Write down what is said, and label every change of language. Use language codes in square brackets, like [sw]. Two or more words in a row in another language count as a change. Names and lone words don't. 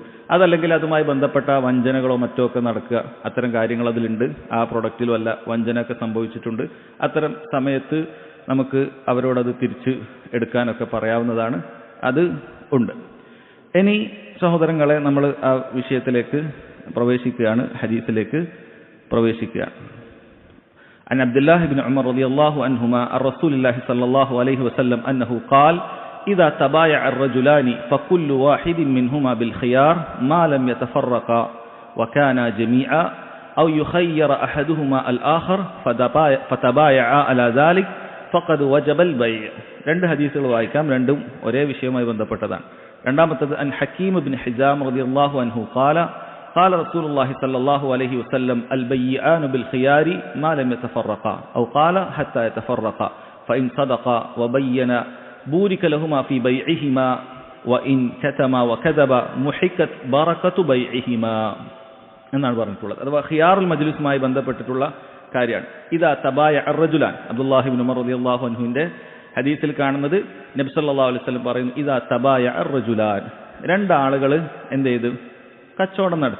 [ml] അതല്ലെങ്കിൽ അതുമായി ബന്ധപ്പെട്ട വഞ്ചനകളോ മറ്റോ ഒക്കെ നടക്കുക, അത്തരം കാര്യങ്ങൾ അതിലുണ്ട്, ആ പ്രൊഡക്റ്റിൽ വല്ല വഞ്ചനയൊക്കെ സംഭവിച്ചിട്ടുണ്ട്, അത്തരം സമയത്ത് നമുക്ക് അവരോടത് തിരിച്ച് എടുക്കാനൊക്കെ പറയാവുന്നതാണ്. അത് ഉണ്ട്. ഇനി സഹോദരങ്ങളെ, നമ്മൾ ആ വിഷയത്തിലേക്ക് പ്രവേശിക്കുകയാണ്, ഹദീസിലേക്ക് പ്രവേശിക്കുകയാണ്. [ar] عن عبد الله بن عمر رضي الله عنهما عن رسول الله صلى الله عليه وسلم أنه قال إذا تبايع الرجلان فكل واحد منهما بالخيار ما لم يتفرقا وكانا جميعا أو يخير أحدهما الآخر فتبايعا على ذلك فقد وجب البيع. [ml] രണ്ട് ഹദീസുകൾ വായിക്കാം, രണ്ടും ഒരേ വിഷയവുമായി ബന്ധപ്പെട്ടതാണ്. [ar] രണ്ടാമത്തേത് عن حكيم بن حزام رضي الله عنه قال قال رسول الله صلى الله عليه وسلم البيعان بالخيار ما لم يتفرقا أو قال حتى يتفرقا فإن صدقا وبينا بورك لهما في بيعهما وإن كتما وكذبا محكت بركة بيعهما [ml] എന്നാണ് പറഞ്ഞിട്ടുള്ളത്. അഥവാ ഖിയാറുൽ മജ്ലിസുമായി ബന്ധപ്പെട്ടിട്ടുള്ള കാര്യമാണ്. [ar] إذا تبايع الرجلان, [ml] അബ്ദുല്ലാഹി ഇബ്നു ഉമർ റളിയല്ലാഹു അൻഹുവിന്റെ ഹദീസിൽ കാണുന്നത് നബി [ar] صلى الله عليه وسلم [ml] പറയുന്നു, [ar] إذا تبايع الرجلان, [ml] രണ്ടാളുകൾ എന്ത് ചെയ്തു, കച്ചവടം നടത്തി.